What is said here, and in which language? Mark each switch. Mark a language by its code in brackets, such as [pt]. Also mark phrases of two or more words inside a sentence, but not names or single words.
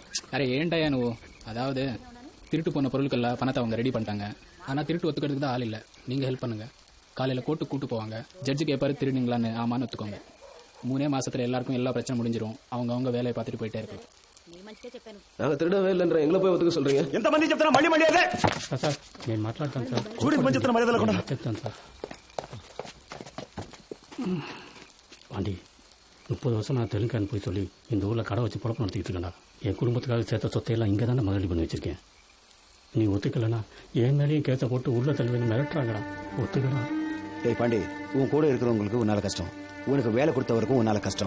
[ta] அரே ஏன்டா ஏனுவோ, அதாவது திருட்டு போன பொருட்கள்லாம் பணத்தை அவங்க ரெடி பண்ணிட்டாங்க. ஆனால் திருட்டு ஒத்துக்கிறதுக்கு தான் ஆள் இல்லை. நீங்கள் ஹெல்ப் பண்ணுங்கள். காலையில் கோர்ட்டுக்கு கூட்டு போவாங்க. ஜட்ஜு கேட்பாரு திருடுங்களான்னு. ஆமான்னு ஒத்துக்கோங்க. 3 மாசத்துல எல்லாருக்கும் எல்லா பிரச்சனை முடிஞ்சிடும். அவங்க வேலையை பார்த்துட்டு போயிட்டே இருக்கலாம். நாங்க திருடவே இல்லைன்ற எங்களை போய் ஒத்துக்க சொல்றீங்க? [te] ఎంత మంది చెప్తున్నా మళ్ళీ మళ్ళీ అదే సార్ నేను మాట్లాడతాను సార్. చూడండి మంది చెప్తున్నా మర్యాదలు కూడా చెప్తాను సార్. [ta] பாண்டி, 30 வருஷம் நான் தெலுங்கான்னு போய் சொல்லி இந்த ஊரில் கடை வச்சு பொழப்பு நடத்திக்கிட்டு இருக்கேன்டா. என் குடும்பத்துக்காக சேர்த்த சொத்தையெல்லாம் இங்கே தானே முதலீடு பண்ணி வச்சிருக்கேன். நீ ஒத்துக்கலன்னா என் மேலேயும் கேஸை போட்டு உள்ள தள்ளி மிரட்டுறாங்கடா. ஒத்துக்கலாம். டேய் பாண்டி, உன் கூட இருக்கிறவங்களுக்கு உன்னால கஷ்டம், உனக்கு வேலை கொடுத்தவருக்கும் உன்னால கஷ்டம்.